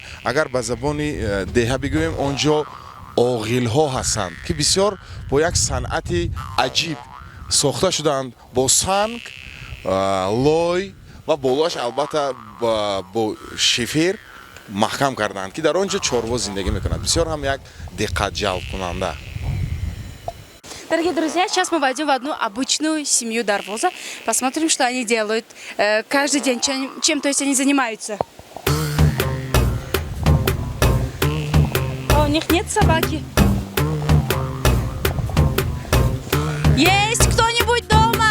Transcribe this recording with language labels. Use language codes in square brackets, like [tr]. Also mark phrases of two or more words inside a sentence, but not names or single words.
[tg] Агар ба забони деҳа бигӯем, онҷо оғилҳо ҳастанд ки бисёр бо як санъати аҷиб сохта шудаанд, бо санг, лой ва болоаш албатта бо шифир маҳкам карданд, ки дар онҷо чорво зиндагӣ мекунанд. Бисёр ҳам як диққатҷалбкунанда. [ru] Дорогие друзья, сейчас мы войдем в одну обычную семью Дарвоза. Посмотрим, что они делают каждый день, чем то есть они занимаются. А у них нет собаки? Есть кто-нибудь дома?